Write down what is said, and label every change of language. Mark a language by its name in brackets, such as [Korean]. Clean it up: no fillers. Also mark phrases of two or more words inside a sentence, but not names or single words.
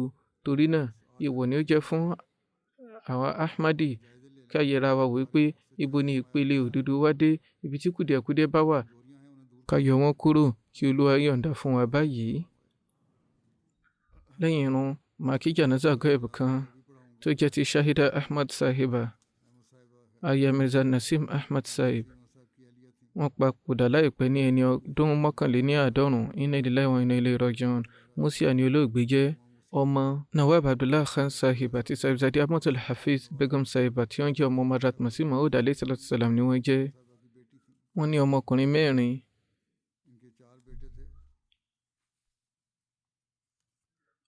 [Yoruba] Torí náà ìwọ ni ó jẹ́ fún àwa Ahmadi ká yẹra wa wò pé ibo ni ìpele òdodo wá dé, ibi tí kùdìẹ̀kudiẹ bá wà ká yọ wọ́n kúrò kí Olúwa yọ̀ǹda fún wa báyìí. Lẹ́yìn irun màá kí [Arabic] جنازة غائب [Yoruba] kan tó jẹ́ ti Shahida Ahmad Sahiba, Aya Mirza Nasim Ahmad Sahib. Wọ́n papòdà láìpẹ́ ní ẹni ọdún 91. [Arabic] إنا لله وإنا إليه راجعون. [Yoruba] Musia ni olóògbé jẹ́. Ọmọ Nawab Abdullah Khan Sahib àti Sahibzadi Ahmadul Hafiz Begum Sahib tí wọ́n jẹ́ ọmọ Hadrat Masih Maud [Arabic] عليه الصلاة والسلام [Yoruba] ni wọ́n jẹ́. Wọ́n ní ọmọkùnrin 4.